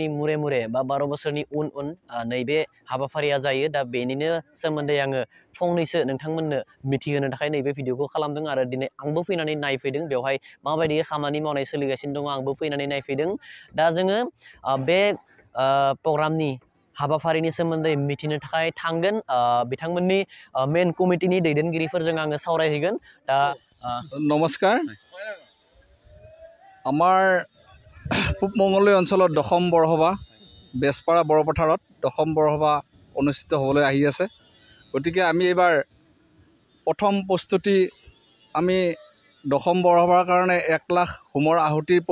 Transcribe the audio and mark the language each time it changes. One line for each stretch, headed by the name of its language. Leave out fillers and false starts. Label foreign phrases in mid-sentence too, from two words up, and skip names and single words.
Bodo: मुरे मुरे बा 12 बोसोरनि उन नैबे हाबाफारिया जायो दा बेनिनो सोमोन्दै आङो फंनैसो नोंथांमोननो मिथिहोनो थाखाय नैबे भिडिअखौ खालामदों आरो दिनै आंबो फैनानै नायफैदों बेवहाय माबायदि खामानि मावनाय सोलिगासिनो दङ आंबो फैनानै नायफैदों दा जोङो बे प्रग्रामनि हाबाफारिनि सोमोन्दै मिथिनो थाखाय थांगोन बिथांमोननि
English: main committee
Bodo: दैदेनगिरिफोरजों आङो सावरायहैगोन दा
Assamese: नमस्कार আমাৰ পূব মঙলদৈ অঞ্চলত দশম বৰসভা বেছপাৰা বৰপথাৰত দশম বৰসভা অনুষ্ঠিত হ'বলৈ আহি আছে গতিকে আমি এইবাৰ প্ৰথম প্ৰস্তুতি আমি দশম বৰসভাৰ কাৰণে 1 লাখ হোমৰ আহুতি